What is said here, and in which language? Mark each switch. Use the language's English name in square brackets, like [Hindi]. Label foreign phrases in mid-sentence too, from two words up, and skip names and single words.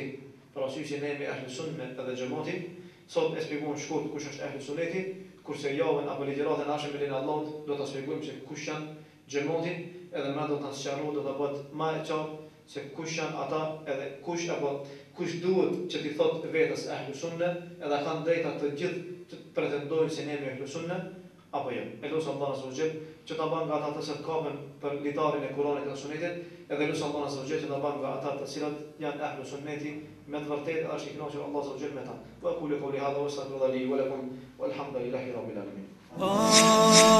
[Albanian] Për arsye se ne jemi ehlu sunne edhe xhamati, sot e shpjegojmë shkurt kush është ehlu sunneti, kurse javën apo ligjëratën e ardhshme me lenin Allahut do ta shpjegojmë se kush janë xhamati, edhe më do ta sqarojmë, do ta bëhet më e qartë se kush janë ata edhe kush apo kush duhet që t'i thotë vetes ehlu sunne, edhe kanë drejta të gjithë të pretendojnë se ne jemi ehlu sunne apo jo. Elos Allah [Arabic] عز وجل [Albanian] që ta bën nga ata të cilët kapen për litarin e Kuranit dhe Sunetit, edhe elos Allah [Arabic] عز وجل [Albanian] që ta bën nga ata të cilët janë ehlu sunneti me të vërtetë është i kënaqur Allah [Arabic] عز وجل [Albanian] me ta. [Arabic] وقولوا قولي هذا وأستغفر الله لي ولكم والحمد لله رب العالمين.